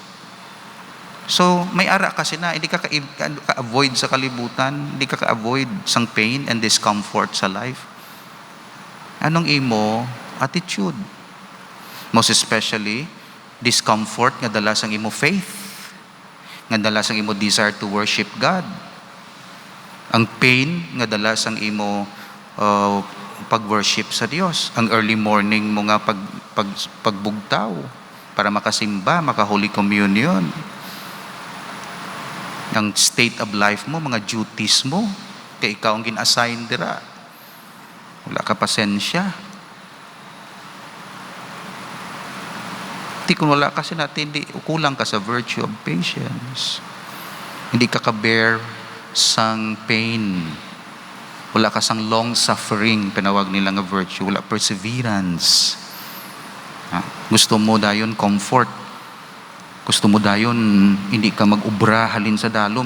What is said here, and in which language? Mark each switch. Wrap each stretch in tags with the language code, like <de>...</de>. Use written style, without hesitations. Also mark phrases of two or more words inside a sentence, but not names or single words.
<hil>So, may ara kasi na, hindi ka ka-avoid sa kalibutan, hindi ka ka-avoid sang</hil> <en>pain and discomfort</en> <hil>sa life. Anong imo? Attitude.</hil> <en>Most especially,</en> <hil>discomfort nga dala sang imo faith. nga dalas ang imo</hil> <en>desire to worship God.</en> <hil>Ang pain nga dalas ang imo pag-worship sa Dios. Ang</hil> <en>early morning</en> <hil>mo nga pagbugtaw para makasimba, maka-</hil> <en>Holy Communion.</en> <hil>Ang</hil> <en>state of life</en> <hil>mo, mga duties mo, kay ikaw ang gin-assign dira. Wala ka pasensya. Kung wala kasi natin, kulang ka sa</hil> <en>virtue of patience.</en> <hil>Hindi ka ka-bear sang pain. Wala ka sang</hil> <en>long suffering,</en> <hil>pinawag nila nga virtue. Wala perseverance. Gusto mo dayon comfort. Gusto mo dayon hindi ka mag-ubra halin sa dalom.</hil>